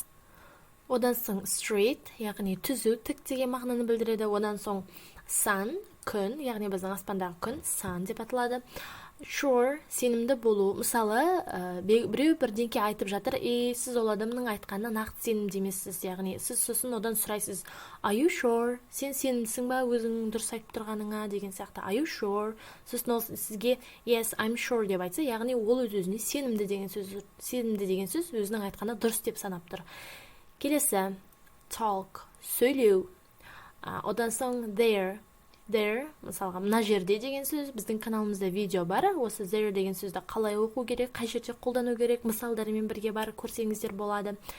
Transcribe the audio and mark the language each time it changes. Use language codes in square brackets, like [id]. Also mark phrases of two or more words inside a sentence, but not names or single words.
[kk] Одан соң straight, яғни түзу, тік деген мағынаны білдіреді. Одан соң sun, күн, яғни біздің аспандағы күн, sun деп аталады. Sure, сенімді болу. Мысалы, біреу бірдеңке айтып жатыр, сіз ол адамның айтқанына нақты сенімді емессіз, яғни сіз сосын одан сұрайсыз, [en] are you sure? [kk] Сен сенімдісің ба өзің дұрыс айтып тұрғаныңа деген сияқты. [en] Are you sure? [kk] Сосын ол сізге [en] yes, I'm sure [kk] деп айтса, яғни ол өз-өзіне сенімді деген сөз өзінің айтқаны дұрыс деп санап тұр. Келесі talk, сөйлеу. Одан соң there, мысалға мына жерде деген сөз, біздің каналымызда видео бар, осы there деген сөзді қалай оқу керек, қай жерде қолдану керек, мысалдарымен бірге бар көрсеңіздер болады.